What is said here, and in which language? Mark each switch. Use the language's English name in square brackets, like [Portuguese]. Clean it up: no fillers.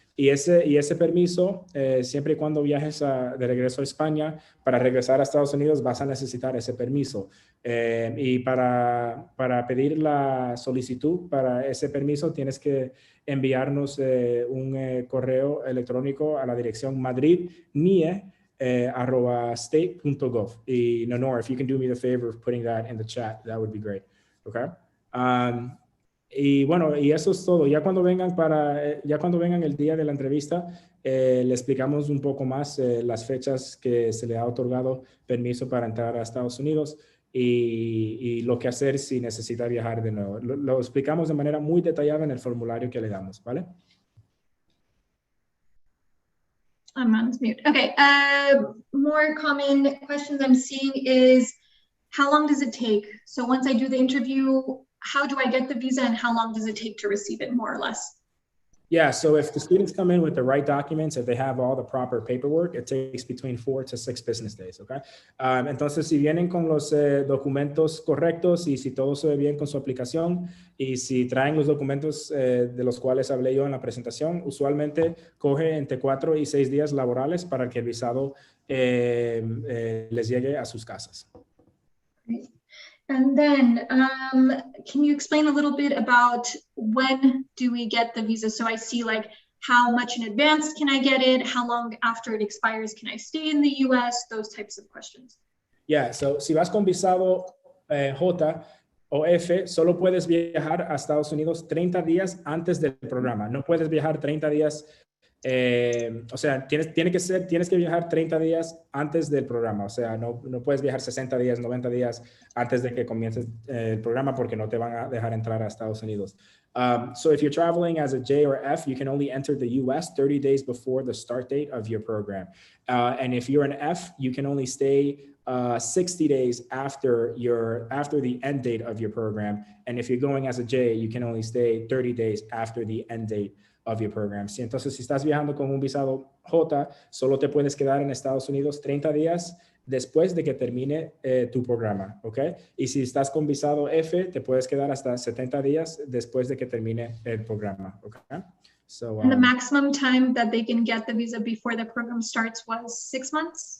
[Spanish] Y ese permiso, siempre y cuando viajes de regreso a España, para regresar a Estados Unidos vas a necesitar ese permiso. Y para pedir la solicitud para ese permiso tienes que enviarnos un correo electrónico a la dirección madridnie@state.gov. [English] Y Nonor, if you can do me the favor of putting that in the chat, that would be great. [Spanish] Okay? Y bueno, y eso es todo. Ya cuando vengan el día de la entrevista, le explicamos un poco más las fechas que se le ha otorgado permiso para entrar a Estados Unidos y lo que hacer si necesita viajar de nuevo. Lo explicamos de manera muy detallada en el formulario que le damos, ¿vale? [English] I'm on mute. Okay, more common questions I'm seeing is, how long does it take? So once I do the interview, how do I get the visa and how long does it take to receive it, more or less? Yeah, so if the students come in with the right documents, if they have all the proper paperwork, it takes between 4 to 6 business days, okay? [Spanish] Entonces, si vienen con los documentos correctos y si todo se ve bien con su aplicación y si traen los documentos de los cuales hablé yo en la presentación, usualmente coge entre 4 y 6 días laborales para que el visado les llegue a sus casas. [English] And then, can you explain a little bit about when do we get the visa? So I see like how much in advance can I get it? How long after it expires can I stay in the US? Those types of questions. Yeah, so [Spanish] si vas con visado J o F, solo puedes viajar a Estados Unidos 30 días antes del programa. No puedes viajar 30 días. O sea, tienes que viajar 30 días antes del programa. O sea, no puedes viajar 60 días, 90 días antes de que comiences el programa porque no te van a dejar entrar a Estados Unidos. [English] So if you're traveling as a J or F, you can only enter the US 30 days before the start date of your program. And if you're an F, you can only stay 60 days after the end date of your program. And if you're going as a J, you can only stay 30 days after the end date of your program. [Spanish] Sí, entonces, si estás viajando con un visado J, solo te puedes quedar en Estados Unidos 30 días después de que termine tu programa, ¿ok? Y si estás con visado F, te puedes quedar hasta 70 días después de que termine el programa, ¿ok? [English] So, and the maximum time that they can get the visa before the program starts was 6 months?